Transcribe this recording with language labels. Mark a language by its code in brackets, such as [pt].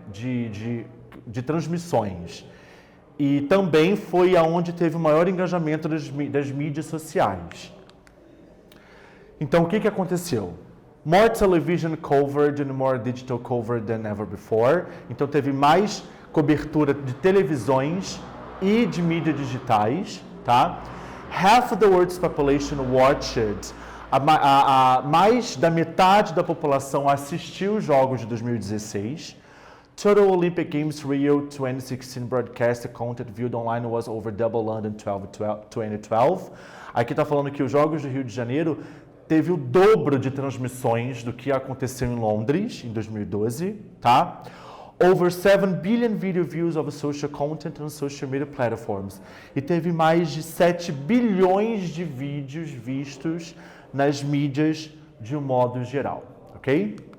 [pt] de transmissões. E também foi aonde teve o maior engajamento das mídias sociais. Então, o que aconteceu? [en] More television covered and more digital covered than ever before. [pt] Então, teve mais cobertura de televisões e de mídias digitais, tá? [en] Half of the world's population watched. [pt] Mais da metade da população assistiu os Jogos de 2016. [en] Total Olympic Games Rio 2016 broadcast content viewed online was over double London 2012. [pt] Aqui está falando que os Jogos do Rio de Janeiro teve o dobro de transmissões do que aconteceu em Londres, em 2012, tá? [en] Over 7 billion video views of social content on social media platforms. [pt] E teve mais de 7 bilhões de vídeos vistos nas mídias de um modo geral, ok?